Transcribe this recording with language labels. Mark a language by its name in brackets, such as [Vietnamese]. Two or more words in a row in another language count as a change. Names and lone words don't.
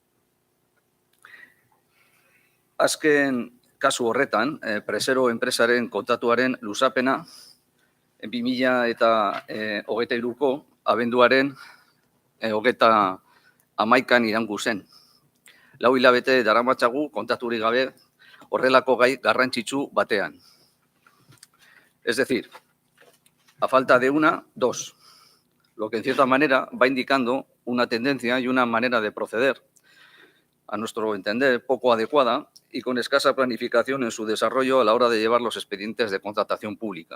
[Basque] Azken kasu horretan, Presero enpresaren kontratuaren luzapena 2023ko abenduaren 31an iraungo zen. 4 hilabete daramatzagu kontraturik gabe horrelako gai garrantzitsu batean. [Spanish] Es decir, a falta de una, dos. Lo que en cierta manera va indicando una tendencia y una manera de proceder, a nuestro entender, poco adecuada y con escasa planificación en su desarrollo a la hora de llevar los expedientes de contratación pública.